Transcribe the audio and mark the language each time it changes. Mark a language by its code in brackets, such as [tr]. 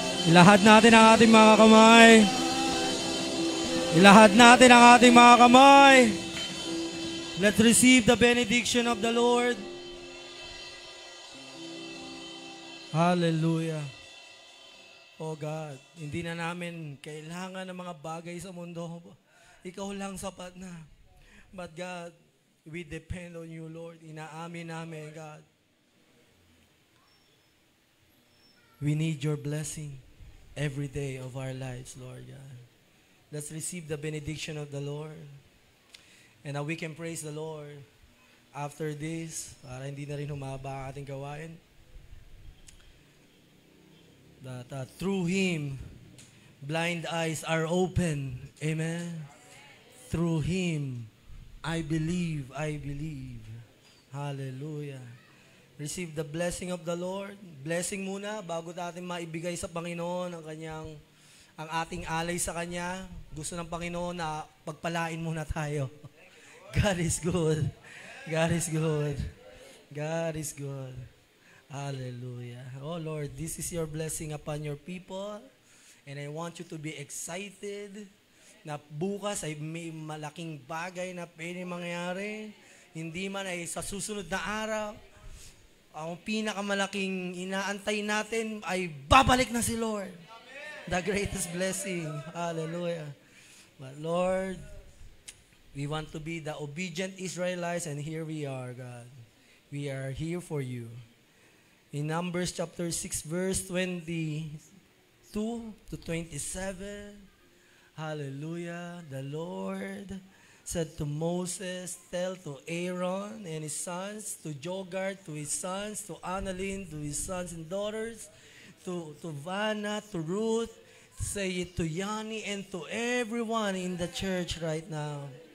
[tl] Ilahad natin ang ating mga kamay. Ilahad natin ang ating mga kamay. [en] Let's receive the benediction of the Lord. Hallelujah. Oh God, [tl] hindi na namin kailangan ng mga bagay sa mundo. Ikaw lang sapat na. [en] But God, we depend on you, Lord. [tl] Inaamin namin, God. [en] We need your blessing every day of our lives, Lord God. Let's receive the benediction of the Lord. And now we can praise the Lord after this, [tl] para hindi na rin humaba ang ating gawain. [en] That through Him, blind eyes are open. Amen. Through Him, I believe, I believe. Hallelujah. Receive the blessing of the Lord. [tl] Blessing muna bago natin maibigay sa Panginoon ang ating alay sa Kanya. Gusto ng Panginoon na pagpalain muna tayo. [en] God is good. God is good. God is good. Hallelujah. Oh Lord, this is your blessing upon your people. And I want you to be excited [tl] na bukas ay may malaking bagay na pwede mangyari. Hindi man ay sa susunod na araw. Ang pinakamalaking inaantay natin ay babalik na si Lord. [en] The greatest blessing. Hallelujah. But Lord, we want to be the obedient Israelites, and here we are, God. We are here for you. In Numbers chapter 6, verse 22 to 27, hallelujah, the Lord said to Moses, tell to Aaron and his sons, to Jogard, to his sons, to Annalyn, to his sons and daughters, to Vanna, to Ruth, say it to Yanni and to everyone in the church right now.